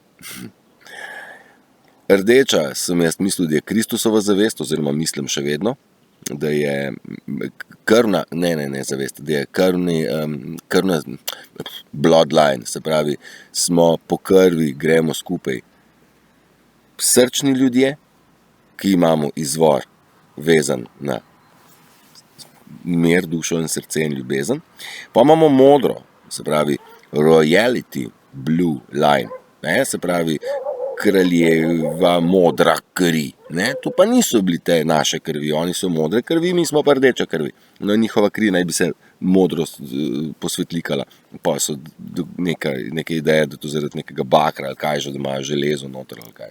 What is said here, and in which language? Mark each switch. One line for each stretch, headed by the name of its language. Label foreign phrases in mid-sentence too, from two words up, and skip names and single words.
Slovenian: Rdeča sem jaz mislil, da je Kristusova zavest, oziroma mislim še vedno, da je krvna, ne zavest, da je krvna bloodline, se pravi, smo po krvi, gremo skupaj. Srčni ljudje, ki imamo izvor vezan na mir, dušo in srce in ljubezen. Pa imamo modro, se pravi
English: royalty blue line,
Slovenian: ne? Se pravi kraljeva modra kri. Ne? To pa niso bili te naše krvi, oni so modre krvi, mi smo pa rdeča krvi. No, njihova kri naj bi se modro posvetlikala, pa so neke ideje, da to zaradi nekega bakra ali kaj že, da imajo železo noter ali kaj.